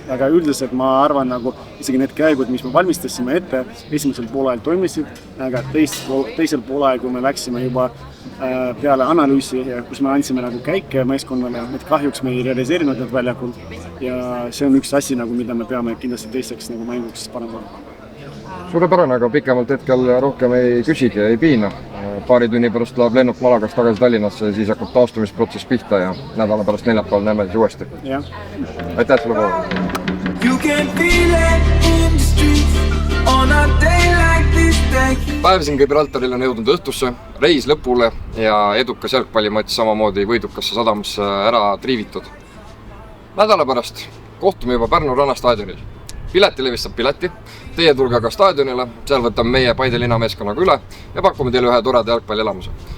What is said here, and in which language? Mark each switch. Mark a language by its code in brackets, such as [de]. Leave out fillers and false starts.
[et] Aga üldiselt ma arvan nagu isegi need käigud, mis me valmistasime ette, esimesel poolajal toimisid, aga teisel poolajal, kui me läksime juba peale analüüsi, kus me andsime nagu käike meeskonnale, et kahjuks me ei realiseerinud need väljakul ja see on üks asi, nagu, mida me peame kindlasti teiseks nagu mänguks parandama. Suurepärane, aga pikemalt hetkel rohkem ei küsigi ja ei piina. Paari tunni pärast läheb lennuk Malagast tagasi Tallinnasse ja siis hakkab taastumisprotsess pihta ja nädala pärast neljapäeval näeme siis uuesti. Aitäh sulle poole! [en] You can feel it in the streets on a day like this day. [et] Päev siin Gibraltaril on jõudnud õhtusse, reis lõpule ja edukas jalgpallimatš samamoodi võidukasse sadamasse ära triivitud. Nädala pärast kohtume juba Pärnu rannastaadionil. Pileti levistab pileti, teie tulge aga staadionile, seal võtame meie Paide linnameeskonnaga üle ja pakume teile ühe toreda jalgpallielamuse.